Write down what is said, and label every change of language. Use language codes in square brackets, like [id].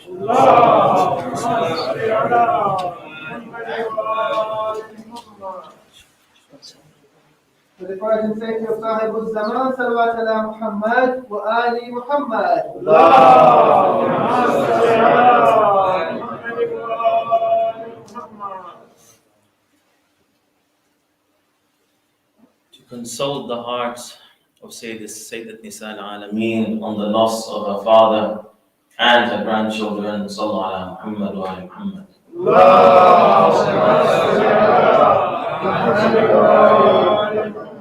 [ar] اللهم صل على محمد وآل محمد. [en] For the present sake of Sahib al-Zaman, [ar] salawat ala Muhammad wa ali Muhammad. اللهم صل على محمد وآل محمد. [en] To console the hearts of Sayyidat Nisa al-Alameen on the loss of her father and her grandchildren, [ar] Sallallahu ala Muhammad wa ali Muhammad. اللهم صل على محمد وآل محمد.